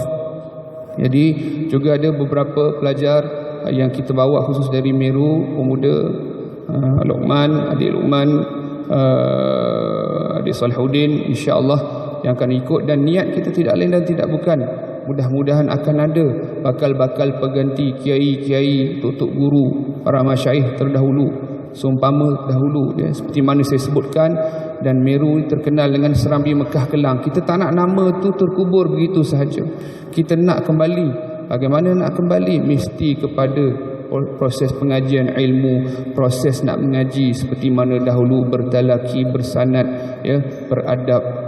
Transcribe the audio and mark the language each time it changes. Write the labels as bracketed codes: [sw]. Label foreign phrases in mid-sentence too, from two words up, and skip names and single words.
[ms] Jadi juga ada beberapa pelajar yang kita bawa khusus dari Meru, pemuda Luqman, adik Luqman, adik Salahuddin, [ar] insya-Allah [ms] yang akan ikut. Dan niat kita tidak lain dan tidak bukan, mudah-mudahan akan ada bakal-bakal pengganti kiai-kiai, tutup guru, para masyaikh terdahulu, seumpama dahulu, ya, seperti mana saya sebutkan. Dan Meru terkenal dengan Serambi Mekah Kelang. Kita tak nak nama tu terkubur begitu sahaja. Kita nak kembali. Bagaimana nak kembali? Mesti kepada proses pengajian ilmu, proses nak mengaji seperti mana dahulu, bertalaki, bersanad, ya, beradab.